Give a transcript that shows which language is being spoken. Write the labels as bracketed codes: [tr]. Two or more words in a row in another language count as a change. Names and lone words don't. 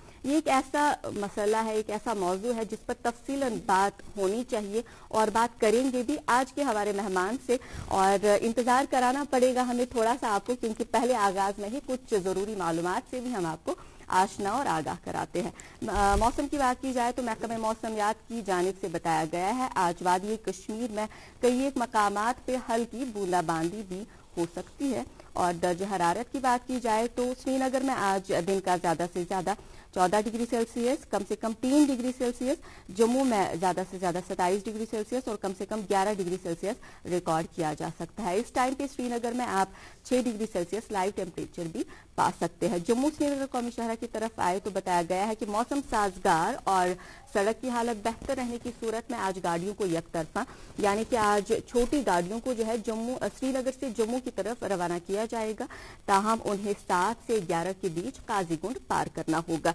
[ur] یہ ایک ایسا مسئلہ ہے، ایک ایسا موضوع ہے جس پر تفصیلاً بات ہونی چاہیے، اور بات کریں گے بھی آج کے ہمارے مہمان سے، اور انتظار کرانا پڑے گا ہمیں تھوڑا سا آپ کو، کیونکہ پہلے آغاز میں ہی کچھ ضروری معلومات سے بھی ہم آپ کو آشنا اور آگاہ کراتے ہیں۔ موسم کی بات کی جائے تو محکمہ موسمیات کی جانب سے بتایا گیا ہے آج وادی کشمیر میں کئی ایک مقامات پہ ہلکی بوندا باندی بھی ہو سکتی ہے۔ اور درجہ حرارت کی بات کی جائے تو سری نگر میں آج دن کا زیادہ سے زیادہ 14 [en] degree Celsius, [ur] کم سے کم 3 [en] degree Celsius, [ur] جموں میں زیادہ سے زیادہ 27 [en] degree Celsius [ur] اور کم سے کم 11 [en] degree Celsius [ur] ریکارڈ کیا جا سکتا ہے۔ اس ٹائم پہ سری نگر میں آپ 6 [en] degree Celsius live temperature [ur] بھی پا سکتے ہیں۔ جموں سری نگر قومی شاہراہ کی طرف آئے تو بتایا گیا ہے کہ موسم سازگار اور سڑک کی حالت بہتر رہنے کی صورت میں آج گاڑیوں کو یک طرفہ، یعنی کہ آج چھوٹی گاڑیوں کو جو ہے سری نگر سے جموں کی طرف روانہ کیا جائے گا، تاہم انہیں 7 سے 11 کے بیچ قاضی گنڈ پار کرنا ہوگا۔